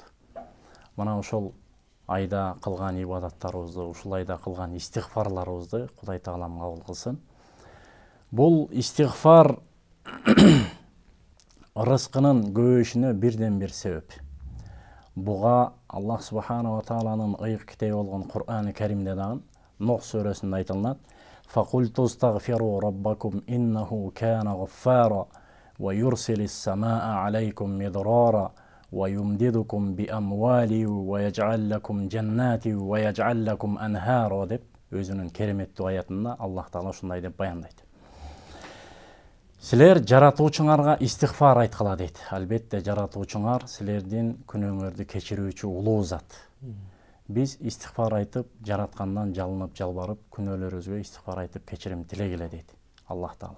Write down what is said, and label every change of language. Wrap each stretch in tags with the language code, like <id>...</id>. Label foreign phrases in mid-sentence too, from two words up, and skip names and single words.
<ky>Мына ошол айда кылган ибадаттарыбызды, ушул айда кылган истигфарларыбызды Кудай Таалам кабыл кылсын. Бул истигфар рызкынын көбөйүшүнө бирден бир себеп. Буга Аллах Субхана ва Тааланын ыйык китеби болгон Кур'ан-ы Каримде дагы Нух сүрөсүндө айтылат:</ky> <ar>"فقلت استغفروا ربكم إنه كان غفارا ويرسل السماء عليكم مدرارا ويمددكم بأموال ويجعل لكم جنات ويجعل لكم أنهارا"</ar> <ky>деп өзүнүн кереметтүү аятында Аллах Таала ушундай деп баяндайт. Силер жаратуучуңарга истигфар айткыла дейт. Албетте жаратуучуңар силердин күнөөңөрдү кечирүүчү улуу зат. Биз истигфар айтып, жараткандан жалынып, жалбарып, күнөөлөрүбүзгө истигфар айтып кечирим тилегиле дейт Аллах Таала.</ky>